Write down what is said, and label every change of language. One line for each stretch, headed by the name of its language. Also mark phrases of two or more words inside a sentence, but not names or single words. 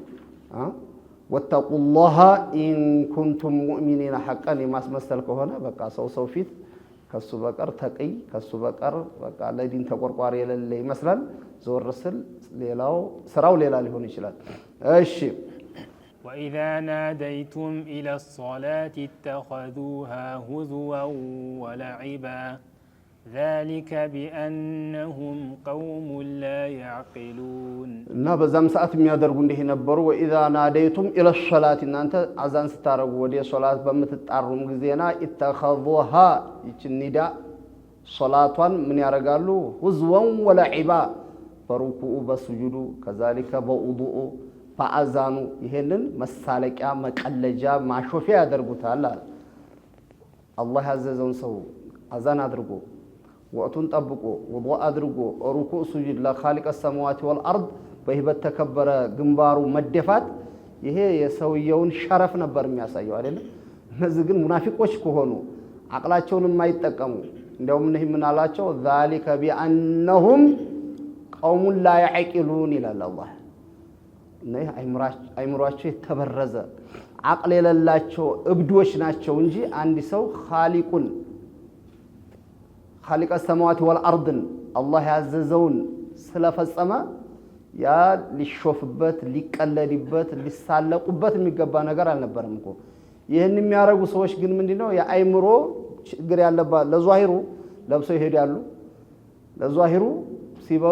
Arabic: واتقوا الله إن كنتم مؤمنين
Amharic: ሐቀን የማስመሰል ከሆነ በቃ ሰው ፊት ከሱ በቀር ተቅይ ከሱ በቀር በቃ ለዲን ተቆርቋሪ የሌለ ይመስላል። ዞር ስል ሌላው ስራው ሌላ ሊሆን ይችላል። እሺ
Arabic: وإذا ناديتم إلى الصلاة اتخذوها هزوا ولعبا ذلك بأنهم قوم لا يعقلون
Amharic: እና በዛም ሰዓት የሚያደርጉ እንዲህ ነበሩ።
Arabic: وإذا ناديتم إلى الصلاة
Amharic: እናንተ አዛን ስታረጉ ወደ ሶላት በምትጣሩም ጊዜና اتخذوها ይችኒዳ ሶላቷን ምን ያረጋሉ?
Arabic: هزوا ولعبا
Amharic: በሩኩዑ በስጁዱ ከዛሊከ በውዱኡ በአዛኑ ይሄንን መሳለቂያ መቀለጃ ማሾፊያ ያደርጉታል። አላህ ያዘዘውን ሰው አዛን አድርጎ ወቅቱን ጠብቆ ውዱእ አድርጎ ሩኩዕ ሱጁድ
Arabic: لخالق السماوات والأرض
Amharic: በህይወት ተከበረ ግንባሩ መደፋት ይሄ የሰውየውን ሸረፍ ነበር የሚያሳየው አይደለም። እነዚህ ግን ሙናፊቆች ከሆኑ አቅላቸውን የማይጠቀሙ እንደውም እነዚህ ምን አላቸው?
Arabic: ذلك بأنهم قوم لا يعقلون
Amharic: ይላል አላህ። እነዚህ አይምሯቸው የተበረዘ አቅል የሌላቸው እብዶች ናቸው እንጂ አንድ ሰው ኻሊቁን
Arabic: خالق السماوات والأرض
Amharic: አላህ ያዘዘውን ስለፈጸመ ያ ሊሾፍበት ሊቀለድበት ሊሳለቁበት የሚገባ ነገር አልነበረም እኮ። ይህን የሚያረጉ ሰዎች ግን ምንድነው የአይምሮ ችግር ያለባት ለዟሂሩ ለብሰው ይሄዳሉ። ለዟሂሩ ሲበሉ